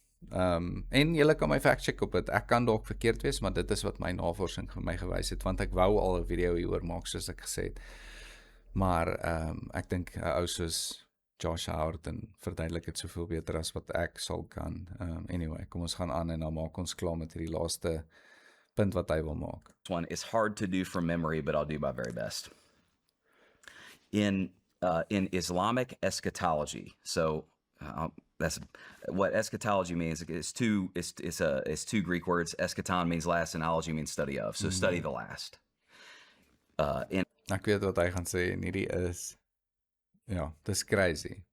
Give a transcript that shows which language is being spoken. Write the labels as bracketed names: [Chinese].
[Afrikaans] En julle kan my fact check op dit, ek kan dalk verkeerd wees, maar dit is wat my navorsing vir my gewys het, want ek wou al 'n video hieroor maak, soos ek gesê het, maar ek dink 'n ou soos Josh Howard en verduidelik het soveel beter as wat ek sal kan. Anyway, kom ons gaan aan en dan maak ons klaar met hierdie laaste punt wat hy wil maak. [English] This one is hard to do from memory, but I'll do my very best. In Islamic eschatology, so that's what eschatology means. It's two Greek words. Eschaton means last, and ology means study of. So study the last. [Afrikaans] Ek weet wat hy gaan sê, en hierdie is, ja, dis crazy.